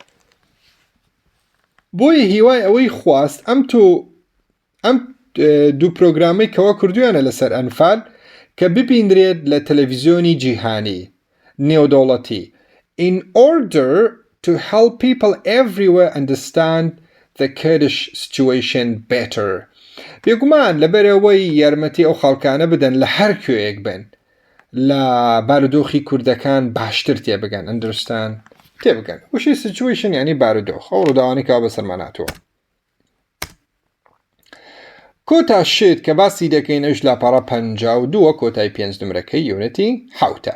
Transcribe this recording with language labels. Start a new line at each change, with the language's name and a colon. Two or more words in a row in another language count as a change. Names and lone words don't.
Central Kurdish: بۆیە هیوای ئەوەی خواست ئەم 2 پرۆگرامەی کەوا کردویانە لەسەر ئەنفال کە ببیندرێت لە تەلەڤیزیۆنی جیهانی نێودەوڵەتی
English: in order to help people everywhere understand the Kurdish situation better.
Central Kurdish: بێگومان لەبەرەوەی یارمەتی ئەو خەڵکانە بدەن لە هەر کوێیەک بن لە بارودۆخی کوردەکان باشتر تێبگەن understand تێبگەن وشی situation یعنی بارودۆخ ئەو ڕووداوانی کەوا بەسەرمان هاتووە. کۆتا شێت کە باسی دەکەین ئەوش لاپەڕە 52 کۆتای 5 نمرەکەی یونتی 7.